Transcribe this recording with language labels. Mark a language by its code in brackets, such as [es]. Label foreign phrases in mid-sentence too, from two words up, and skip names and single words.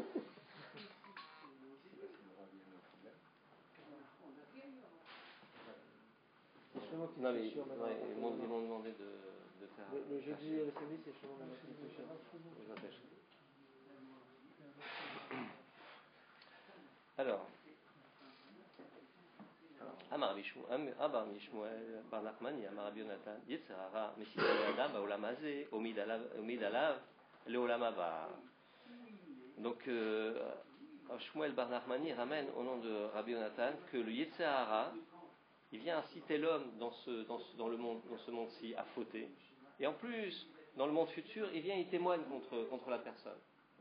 [fr] Non, mais ils m'ont demandé de faire. Le jeudi et le samedi, c'est chez moi maintenant qui est cher. Alors, [he] אמר רבי שמואל בר נחמן אמר רבי יונתן יצר הרע מסית אדם בעולם הזה ומעיד עליו לעולם הבא. [fr] Donc, Shmuel bar Nachmani ramène au nom de Rabbi Yonatan que le Yitzhara, il vient inciter l'homme dans ce monde-ci à fauter. Et en plus, dans le monde futur, il témoigne contre la personne.